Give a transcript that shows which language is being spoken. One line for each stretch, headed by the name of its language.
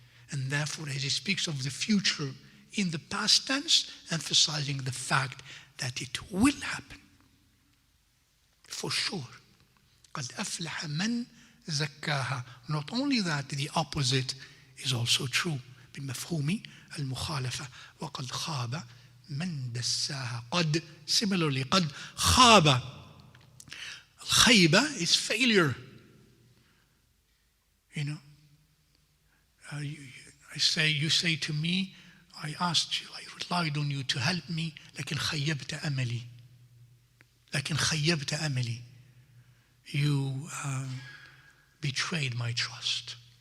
English: And therefore, as he speaks of the future in the past tense, emphasizing the fact that it will happen. For sure.
Arabic: قد أفلح من زكاها.
English: Not only that, the opposite is also true.
Arabic: بمفهوم المخالفة. وقد خاب من دساها. قد, similarly, قد خاب.
English: Khayba is failure. You know, you say to me, I asked you, I relied on you to help me,
Arabic: لكن خيبت أملي. لكن خيبت أملي.
English: You betrayed my trust.